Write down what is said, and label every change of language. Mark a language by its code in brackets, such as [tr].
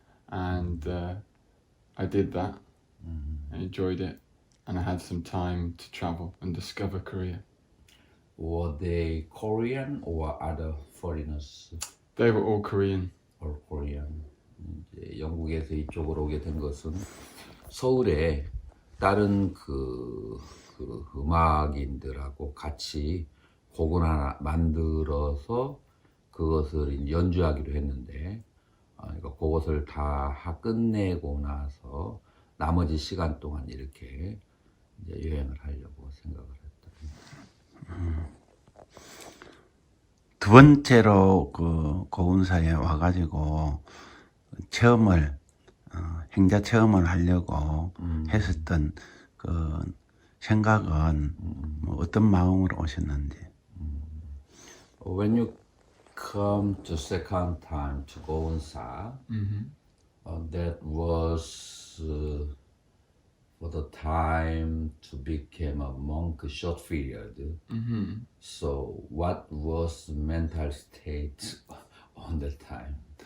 [en] And I did that. I enjoyed it, and I had some time to travel and discover Korea. Were they Korean or other foreigners? They were all Korean. Or Korean. [ko] 이제 영국에서 이쪽으로 오게 된 것은 서울에 다른 그 음악인들하고 같이 곡을 하나 만들어서 그것을 연주하기로 했는데, 그러니까 그것을 다 끝내고 나서 나머지 시간 동안 이렇게 이제 여행을 하려고 생각을 했다. 두 번째로 그 고운사에 와가지고 체험을 행자 체험을 하려고 했었던 그 생각은 뭐 어떤 마음으로 오셨는지. [en] When you come to second time to 고운사, that was for the time to become a monk short period. So what was the mental state on that time?